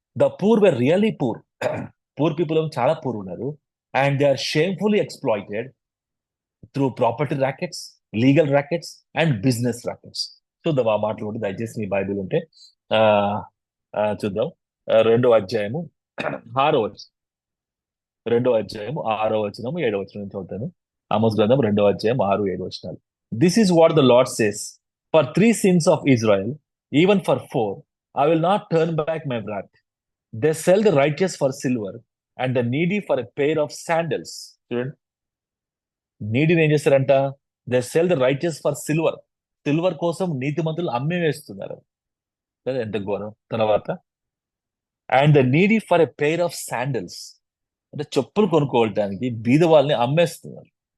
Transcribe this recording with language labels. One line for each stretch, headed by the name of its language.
English: The poor were really poor.
Telugu: Poor people చాలా poor ఉన్నారు
English: And they are shamefully exploited through property rackets, legal rackets and business rackets.
Telugu: చూద్దాం ఆ మాటలు ఉంటే దయచేసి మీ బైబిల్ ఉంటే చూద్దాం. 2వ అధ్యాయము 6వ వచనం, 2వ అధ్యాయము 6వ వచనము 7వ వచనం నుంచి చదువుతాను. ఆమోస్ గ్రంథం 2వ అధ్యాయం 6, 7 వచనాలు.
English: This is what the Lord says, for 3 sins of Israel, even for 4, I will not turn back my wrath. They sell the righteous for silver and the needy for a pair of sandals.
Telugu: చూడండి, నీడిని ఏం చేస్తారంట?
English: They sell the righteous for silver.
Telugu: Silver కోసం నీతిమంతులు అమ్మి వేస్తున్నారు. ఎంత ఘోరం. తర్వాత
English: and the needy for a pair of sandals,
Telugu: అంటే చెప్పులు కొనుక్కోవడానికి బీద వాళ్ళని అమ్మేస్తున్నారు.